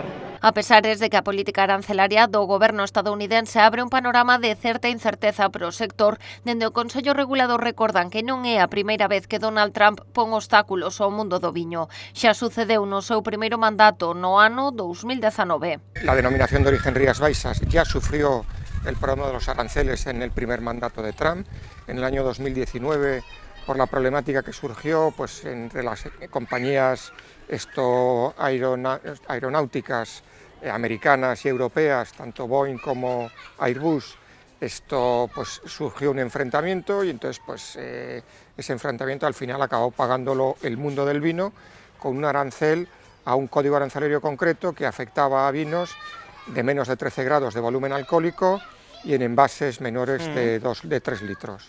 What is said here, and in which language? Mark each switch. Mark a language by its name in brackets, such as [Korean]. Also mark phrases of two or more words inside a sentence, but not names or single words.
[Galician] A pesar de que a política arancelaria do goberno estadounidense abre un panorama de certa incerteza para o sector, dende o Consello Regulador recordan que non é a primeira vez que Donald Trump pon obstáculos ao mundo do viño. Xa sucedeu no seu primeiro mandato no ano 2019. [Spanish] La denominación de origen Rías Baixas ya sufrió el problema de los aranceles en el primer mandato de Trump. En el año 2019, por la problemática que surgió entre las compañías aeronáuticas americanas y europeas, tanto Boeing como Airbus, surgió un enfrentamiento y entonces ese enfrentamiento al final acabó pagándolo el mundo del vino con un arancel a un código arancelario concreto que afectaba a vinos de menos de 13 grados de volumen alcohólico y en envases menores de 3 litros.